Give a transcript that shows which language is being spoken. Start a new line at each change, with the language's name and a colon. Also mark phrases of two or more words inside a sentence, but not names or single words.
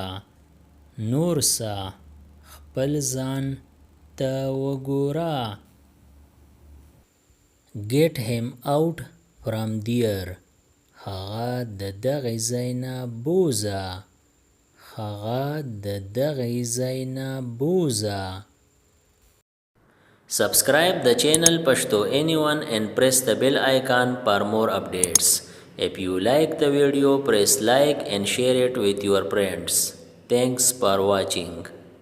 Pashto: نور څه؟ خپل ځان ته وګوره.
English: Get him out from there.
Pashto: هغه د دغه ځای نه بوځه. هغه د دغه ځای نه بوځه.
English: Subscribe the channel Pashto Anyone and press the bell icon for more updates. If you like the video, press like and share it with your friends. Thanks for watching.